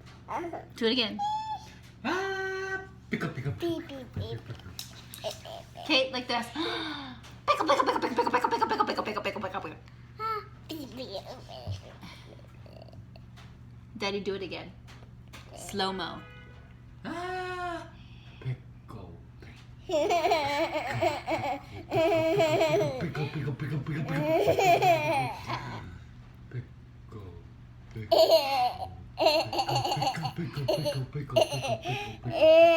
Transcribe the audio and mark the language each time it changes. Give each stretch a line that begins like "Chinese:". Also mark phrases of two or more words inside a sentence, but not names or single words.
English: Do it again. Pickle, pickle, Beep, beep, beep. Kate, like this. Pickle, pickle, pickle, pickle, pickle, pickle, pickle, pickle, pickle, pickle, pickle, pickle, pickle. Beep, beep. Daddy, do it again. Slow mo. pickle, pickle, pickle, pickle, pickle, pickle, pickle, pickle, pickle, pickle, pickle, pickle, pickle, pickle, pickle.